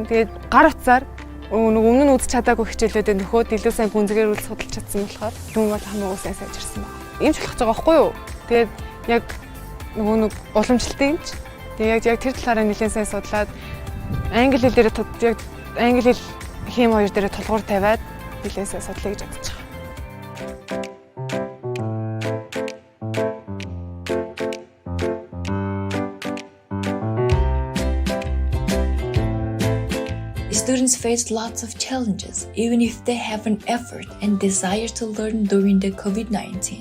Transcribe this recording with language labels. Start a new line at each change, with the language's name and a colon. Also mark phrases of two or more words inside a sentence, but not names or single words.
Mongolian: Тэгээд гар утсаар өмнө нь үзэж чадаагүй хичээлүүдэд нөхөд илүү сайн гүнзгийрүүл судалж чадсан болохоор юм бол хамаагүй сайн сайжирсан байна. Ийм ч болох гэж байгаа байхгүй юу? Тэгээд яг нөгөө нэг уламжлалтын юмч. Тэгээд яг тэр талаараа нэлээд сайн судлаад англи хэл дээр яг англи хэл хим хоёр дээр тулгуур тавиад нэлээд сайн судлаа гэж бодож байгаа.
English: Students face lots of challenges, even if they have an effort and desire to learn during the COVID-19.